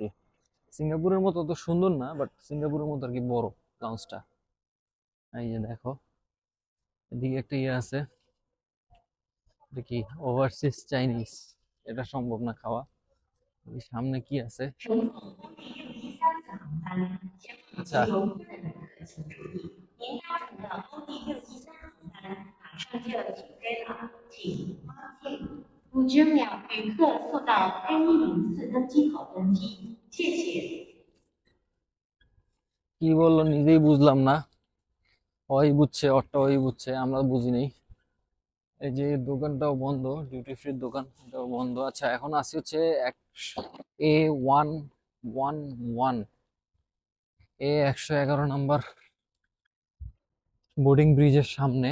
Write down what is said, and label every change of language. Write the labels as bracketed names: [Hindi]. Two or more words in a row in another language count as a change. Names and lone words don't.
[Bangla] সিঙ্গাপুরের মতো তো সুন্দর না, বাট সিঙ্গাপুরের মতো আর কি বড় লাউঞ্জটা। এই যে দেখো, এদিকে একটা ইয়ে আছে, এটা কি [English] overseas Chinese, [Bangla] এটা সম্ভব না খাওয়া। এই সামনে কি আছে? আচ্ছা, [Chinese] 50秒，旅客速到 A104登机口登机，谢谢。 [Bangla] কি বললো নিজেই বুঝলাম না। ওই বুঝছে, ওরটা ওই বুঝছে, আমরা বুঝি নাই। এই যে দোকানটাও বন্ধ, [English] duty free-র [Bangla] দোকান এটাও বন্ধ। আচ্ছা, এখন আসি হচ্ছে A111, A111 নাম্বার [English] boarding bridge-এর [Bangla] সামনে।